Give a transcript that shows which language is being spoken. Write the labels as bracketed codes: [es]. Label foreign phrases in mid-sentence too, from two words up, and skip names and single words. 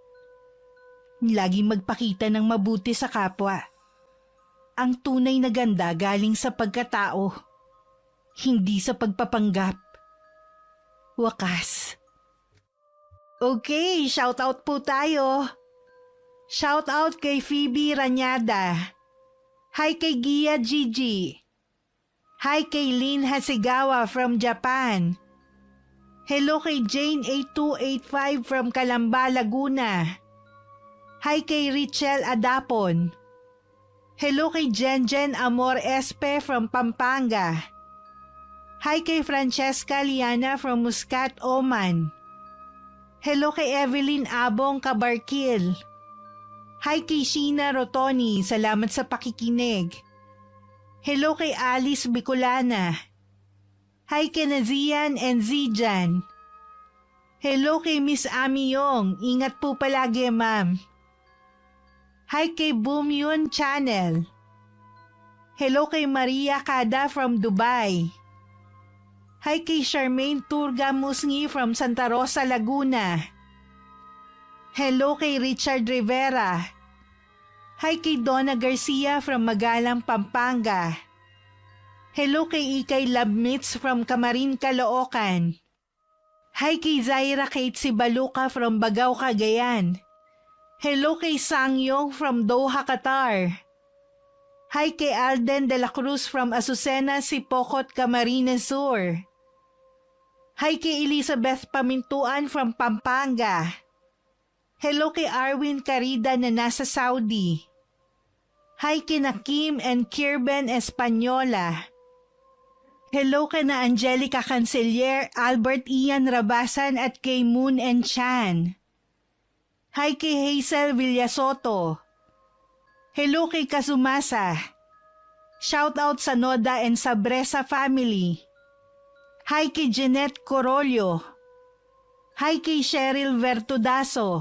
[tl] Laging magpakita ng mabuti sa kapwa. Ang tunay na ganda galing sa pagkatao, hindi sa pagpapanggap. Wakas. Okay, [en] shout out [tl] po tayo. [en] Shout out [tl] kay Phoebe Ranyada. Hi kay Gia Gigi. Hi kay Lynn Hasegawa from Japan. Hello kay Jane 8285 from Calamba, Laguna. Hi kay Richel Adapon. Hello kay Jen Amor Espe from Pampanga. Hi kay Francesca Liana from Muscat, Oman. Hello kay Evelyn Abong Kabarkil. Hi kay Sheena Rotoni, salamat sa pakikinig. Hello kay Alice Bicolana. Hi kay Nazian and Zijan. Hello kay Miss Ami Yong, ingat po palagi ma'am. Hi kay Boom Yun Channel. Hello kay Maria Kada from Dubai. Hi kay Charmaine Turga Musngi from Santa Rosa, Laguna. Hello kay Richard Rivera. Hi kay Donna Garcia from Magalang, Pampanga. Hello kay Ikay Labmits from Camarin, Caloocan. Hi kay Zaira Kate Sibaluka from Bagao, Cagayan. Hello kay Sangyong from Doha, Qatar. Hi kay Alden de la Cruz from Azucena, Sipocot, Camarines Sur. Hi kay Elizabeth Pamintuan from Pampanga. Hello kay Arwin Carida na nasa Saudi. Hi kay Nakim and Kirben Española. Hello kay na Angelica Cancelier, Albert Ian Rabasan at kay Moon and Chan. Hi kay Hazel Villasoto. Hello kay Kazumasa. [en] Shout out [tl] sa Noda and Sabresa family. Hi kay Jeanette Corollo. Hi kay Cheryl Vertudaso.